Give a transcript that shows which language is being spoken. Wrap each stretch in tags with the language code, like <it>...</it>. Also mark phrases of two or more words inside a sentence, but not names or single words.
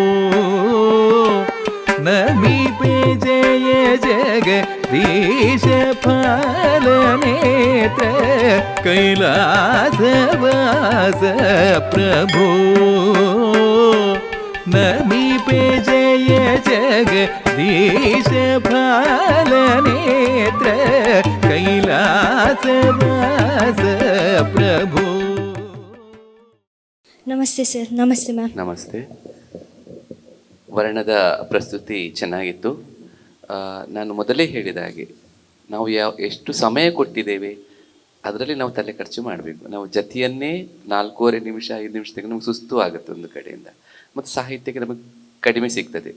<tcy>ನಮೀಪೆ ಜಯ ಜಗದೀಶ ಫಲನೇತ್ರ ಕೈಲಾಸವಾಸ ಪ್ರಭು ನಮೀಪೆ ಜಯ ಜಗದೀಶ ಫಲನೇತ್ರ ಕೈಲಾಸವಾಸ ಪ್ರಭು.</tcy> <kn>ನಮಸ್ತೆ ಸರ್. ನಮಸ್ತೆ ಮ್ಯಾಮ್. ನಮಸ್ತೆ. ವರ್ಣದ ಪ್ರಸ್ತುತಿ ಚೆನ್ನಾಗಿತ್ತು. ನಾನು ಮೊದಲೇ ಹೇಳಿದ ಹಾಗೆ ನಾವು ಎಷ್ಟು ಸಮಯ ಕೊಟ್ಟಿದ್ದೇವೆ ಅದರಲ್ಲಿ ನಾವು ತಲೆ ಖರ್ಚು ಮಾಡಬೇಕು. ನಾವು ಜತಿಯನ್ನೇ 4.5 ನಿಮಿಷ 5 ನಿಮಿಷದಾಗ ನಮ್ಗೆ ಸುಸ್ತು ಆಗುತ್ತೆ ಒಂದು ಕಡೆಯಿಂದ, ಮತ್ತು ಸಾಹಿತ್ಯಕ್ಕೆ ನಮಗೆ ಕಡಿಮೆ ಸಿಗ್ತದೆ.</kn>